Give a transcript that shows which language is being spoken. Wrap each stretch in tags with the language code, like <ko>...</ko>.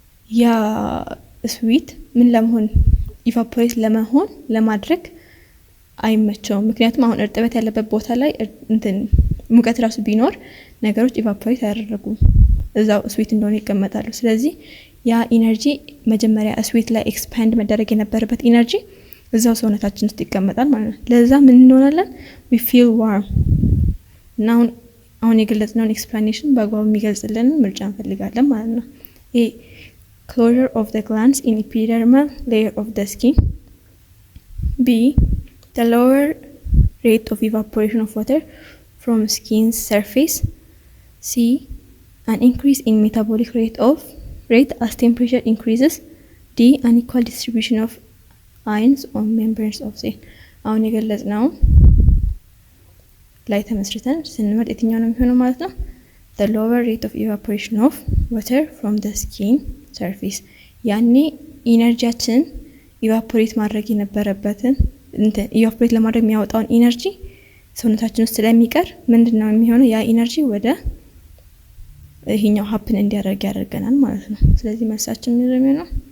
<am>ያ ስዊት ምን ለመሆን ኢቫፖሬት ለማድረግ አይመቸውም። ምክንያቱም አሁን እርጥበት ያለበት ቦታ ላይ ሙቀት ራሱ ቢኖር ነገሮች ኢቫፖሬት አያደርጉም፣ እዛው ስዊት እንደሆነ ይቀመጣሉ። ስለዚህ ያ ኢነርጂ መጀመሪያ ስዊት ላይ ኤክስፓንድ መደረግ የነበረበት ኢነርጂ እዛው ሰውነታችን ውስጥ ይቀመጣል ማለት ነው። ለዛ ምን እንሆናለን?</am> <en>we feel warm።</en> <am>እና አሁን የገለጽነውን ኤክስፕላኔሽን በአግባቡ የሚገልጽልን ምርጫ እንፈልጋለን ማለት ነው።</am> <en>closure of the glands in epidermal layer of the skin B. The lower rate of evaporation of water from skin's surface. C. An increase in metabolic rate as temperature increases. D. Unequal distribution of ions on membranes of cell.</en> <am>አሁን የገለጽነው ላይ ተመስርተን ስንመርጥ የትኛው ነው የሚሆነው ማለት ነው?</am> <en>The lower rate of evaporation of water from the skin surface.</en> <am>ያኔ ኢነርጂያችን ኢቫፖሬት ማድረግ የነበረበትን ኢቫፖሬት ለማድረግ የሚያወጣውን ኢነርጂ ሰውነታችን ውስጥ ስለሚቀር ምንድነው የሚሆነው? ያ ኢነርጂ ወደ ይሄኛው ሀፕን እንዲያደርግ ያደርገናል ማለት ነው። ስለዚህ መልሳችን ምንድነው ነው?</am>